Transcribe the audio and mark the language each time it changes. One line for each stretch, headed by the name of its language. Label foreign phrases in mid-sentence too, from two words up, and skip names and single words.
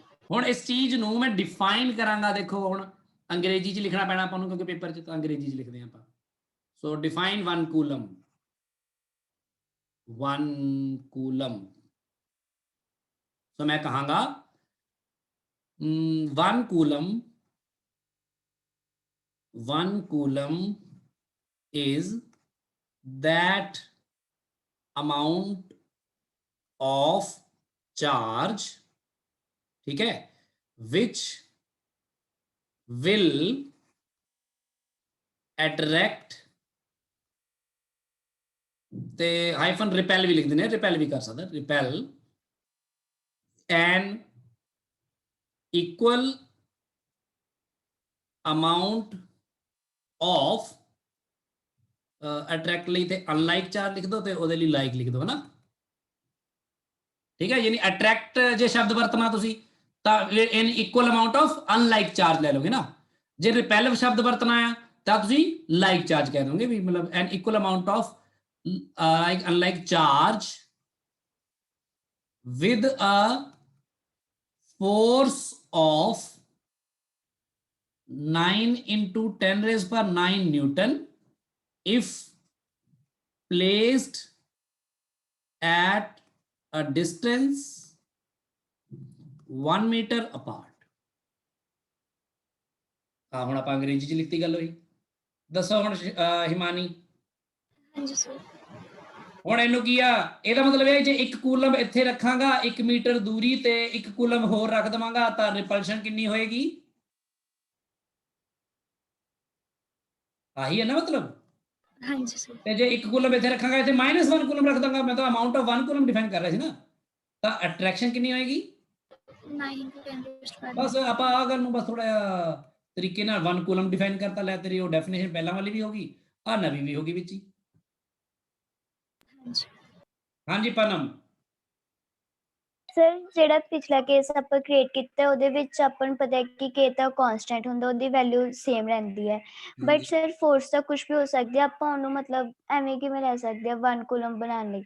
Punjabi: ਹੁਣ ਇਸ ਚੀਜ਼ ਨੂੰ ਮੈਂ ਡਿਫਾਈਨ ਕਰਾਂਗਾ, ਦੇਖੋ ਹੁਣ ਅੰਗਰੇਜ਼ੀ 'ਚ ਲਿਖਣਾ ਪੈਣਾ ਆਪਾਂ ਨੂੰ, ਕਿਉਂਕਿ ਪੇਪਰ 'ਚ ਤਾਂ ਅੰਗਰੇਜ਼ੀ 'ਚ ਲਿਖਦੇ ਆਪਾਂ।
English: so define 1 coulomb, 1 coulomb. ਸੋ
Punjabi: ਮੈਂ ਕਹਾਂਗਾ
English: 1 coulomb is that amount of charge,
Hindi: ठीक है,
English: which will attract,
Punjabi: ਤੇ ਹਾਈਫਨ ਰਿਪੈਲ ਵੀ ਲਿਖ ਦਿੰਦੇ ਨੇ, ਰਿਪੈਲ ਵੀ ਕਰ ਸਕਦਾ, ਰਿਪੈਲ
English: an equal amount of attract
Punjabi: ਲਈ ਤੇ
English: unlike charge
Punjabi: ਲਿਖ ਦੋ, ਤੇ ਉਹਦੇ ਲਈ like ਲਿਖ ਦੋ, ਹੈ ਨਾ, ਠੀਕ ਹੈ। ਯਾਨੀ attract ਜੇ ਸ਼ਬਦ ਵਰਤਣਾ ਤੁਸੀਂ ਤਾਂ
English: in equal amount of unlike charge
Punjabi: ਲੈ ਲਓਗੇ ਨਾ, ਜੇ repel ਸ਼ਬਦ ਵਰਤਣਾ ਹੈ ਤਾਂ ਤੁਸੀਂ
English: like charge
Punjabi: ਕਹਿ ਦੋਗੇ ਵੀ, ਮਤਲਬ
English: an equal amount of unlike charge with a force of 9 into 10 raised per 9 Newton if placed at a distance 1 meter apart।
Punjabi: ਹੁਣ ਆਪਾਂ ਅੰਗਰੇਜ਼ੀ ਚ ਲਿਖਤੀ ਗੱਲ ਹੋਈ, ਦੱਸੋ ਹੁਣ ਹਿਮਾਨੀ। ਹਾਂਜੀ ਸਰ। ਹੁਣ ਇਹਨੂੰ ਕੀ ਆ, ਇਹਦਾ ਮਤਲਬ ਇਹ ਜੇ 1 ਕੂਲਮ ਇੱਥੇ ਰੱਖਾਂਗਾ 1 ਮੀਟਰ ਦੂਰੀ ਤੇ 1 ਕੂਲਮ ਹੋਰ ਰੱਖ ਦਵਾਂਗਾ ਤਾਂ ਰਿਪਲਸ਼ਨ ਕਿੰਨੀ ਹੋਏਗੀ, ਆਹੀ ਹੈ ਨਾ ਮਤਲਬ। ਹਾਂਜੀ ਸਰ। ਤੇ ਜੇ 1 ਕੂਲਮ ਇੱਥੇ ਰੱਖਾਂਗਾ ਇੱਥੇ -1 ਕੂਲਮ ਰੱਖ ਦਾਂਗਾ, ਮੈਂ ਤਾਂ
English: amount of 1 coulomb
Punjabi: ਡਿਫਾਈਨ ਕਰ ਰਿਹਾ ਸੀ ਨਾ, ਤਾਂ ਅਟਰੈਕਸ਼ਨ ਕਿੰਨੀ ਹੋਏਗੀ,
English: 9 into 10 raised by
Punjabi: ਬਸ ਆਪਾਂ ਆ ਗੱਲ ਨੂੰ ਬਸ ਥੋੜਾ ਜਿਹਾ ਤਰੀਕੇ ਨਾਲ 1 ਕੂਲਮ ਡਿਫਾਈਨ ਕਰਤਾ, ਲੈ ਤੇਰੀ ਉਹ ਡੈਫੀਨੇਸ਼ਨ ਪਹਿਲਾਂ ਵਾਲੀ ਵੀ ਹੋਗੀ, ਆ ਨਵੀਂ ਵੀ ਹੋਗੀ ਵਿੱਚ ਹੀ। ਹਾਂਜੀ ਹਾਂਜੀ ਪਨਮ। ਸਰ ਜਿਹੜਾ ਪਿਛਲਾ ਕੇਸ ਆਪਾਂ ਕ੍ਰੀਏਟ ਕੀਤਾ ਉਹਦੇ ਵਿੱਚ ਆਪਾਂ ਨੂੰ ਪਤਾ ਹੈ ਕਿ k ਤਾਂ ਕਾਂਸਟੈਂਟ ਹੁੰਦਾ, ਉਹਦੀ ਵੈਲਿਊ ਸੇਮ ਰਹਿੰਦੀ ਹੈ, ਬਟ ਸਰ ਫੋਰਸ ਤਾਂ ਕੁਝ ਵੀ ਹੋ ਸਕਦੀ ਹੈ, ਆਪਾਂ ਉਹਨੂੰ ਮਤਲਬ ਐਵੇਂ ਕਿਵੇਂ ਲੈ ਸਕਦੇ ਆ 1 ਕੂਲਮ ਬਣਾਉਣ ਲਈ।